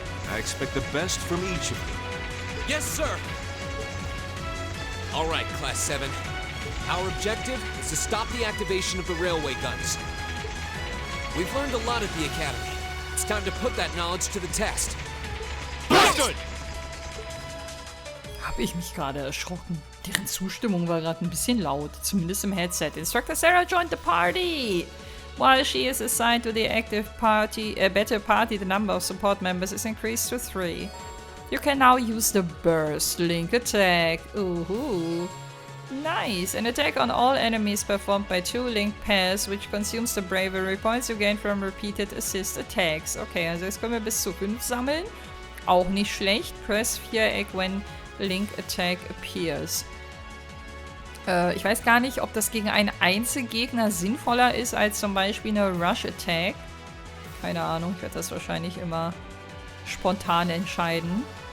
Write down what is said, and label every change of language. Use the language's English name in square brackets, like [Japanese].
[English] I expect the best from each of you. Yes, sir! All right, Class 7. Our objective is to stop the activation of the railway guns. We've learned a lot at the Academy. It's time to put that knowledge to the test. Understood! [German] Aber Habe ich mich gerade erschrocken. Deren Zustimmung war gerade ein bisschen laut, zumindest im Headset. [English] Instructor Sarah joined the party. While she is assigned to the active party, battle party, the number of support members is increased to 3. You can now use the burst link attack. Ooh. Nice. An attack on all enemies performed by 2 link pairs, which consumes the bravery points you gain from repeated assist attacks. [German] Okay, also jetzt können wir bis zu 5 sammeln. Auch nicht schlecht. [English] Press Viereck when link attack appears. [German] Ich weiß gar nicht, ob das gegen einen Einzelgegner sinnvoller ist als zum Beispiel eine Rush Attack. Keine Ahnung, ich werde das wahrscheinlich immer spontan entscheiden.